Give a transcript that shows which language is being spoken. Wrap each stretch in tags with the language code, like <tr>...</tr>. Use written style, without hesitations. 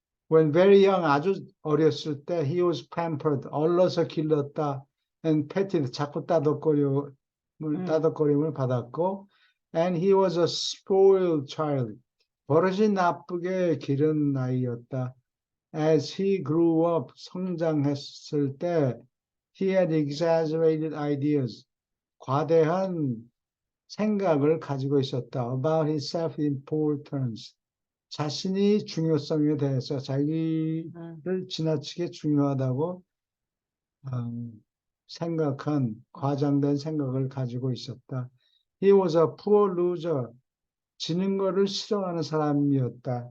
<en>When very young,</en> <ko>아주 어렸을 때,</ko> <en>he was pampered,</en> <ko>얼러서 길렀다.</ko> <en>And petted,</en> <ko>자꾸 따덕거림을 받았고,</ko> <en>and he was a spoiled child.</en> <ko>버릇이 나쁘게 기른 아이였다.</ko> <en>As he grew up,</en> <ko>성장했을 때,</ko> <en>he had exaggerated ideas.</en> <ko>과대한 생각을 가지고 있었다.</ko> <en>About his self-importance.</en> <ko>자신이 중요성에 대해서 자기를 지나치게 중요하다고 생각한 과장된 생각을 가지고 있었다.</ko> <en>He was a poor loser.</en> <ko>지는 거를 싫어하는 사람이었다.</ko>